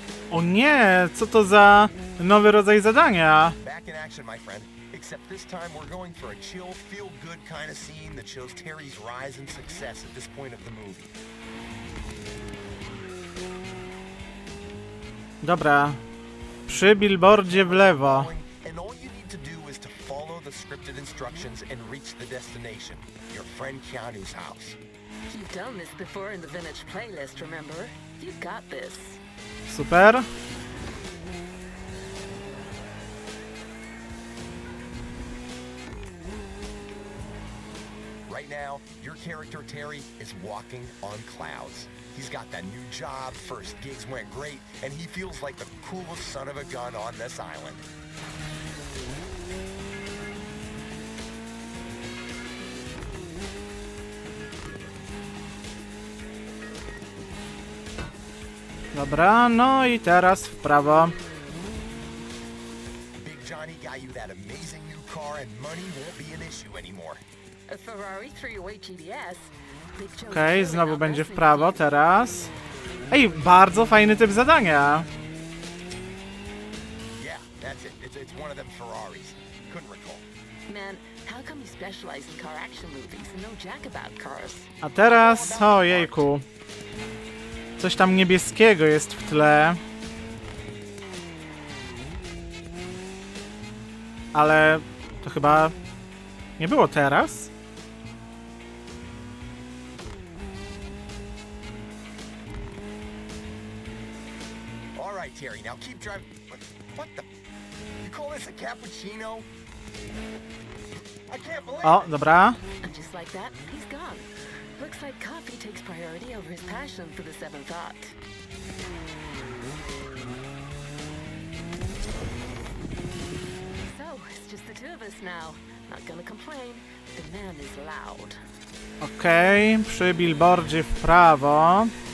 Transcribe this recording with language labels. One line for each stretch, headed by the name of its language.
Polish: O nie, co to za nowy rodzaj zadania?
English: Back in action, my friend. Except this time we're going for a chill, feel-good kind of scene that shows Terry's rise and success at this point of the movie.
Polish: Dobra. Przy billboardzie w lewo.
English: And all you need to do is to follow the scripted instructions and reach the destination, your friend Keanu's house. You've done this before in the vintage playlist, remember? You got this.
Polish: Super.
English: Right now, your character Terry is walking on clouds. He's got that new job, first gigs went great, and he feels like the coolest son of a gun on this island.
Polish: Dobra, no i teraz w prawo.
English: Big Johnny got you that amazing new car and money won't be an issue anymore. A Ferrari 308 GTS.
Polish: Okej, znowu będzie w prawo teraz. Ej, bardzo fajny typ zadania.
English: Yeah, that's it. It's one of them Ferraris. Couldn't recall. Man, how come you specialize in car action movies and no jack about cars?
Polish: A teraz, ojejku. Coś tam niebieskiego jest w tle. Ale to chyba nie było teraz.
English: All right, Terry, now keep driving. What the? You call this a cappuccino? I can't believe
Polish: O,
English: it.
Polish: dobra.
English: And just like that, he's gone. Looks like coffee takes priority over his passion for the seventh art. So, it's just the two of us now. Not gonna complain. The man is loud.
Polish: Okej, przy billboardzie w prawo.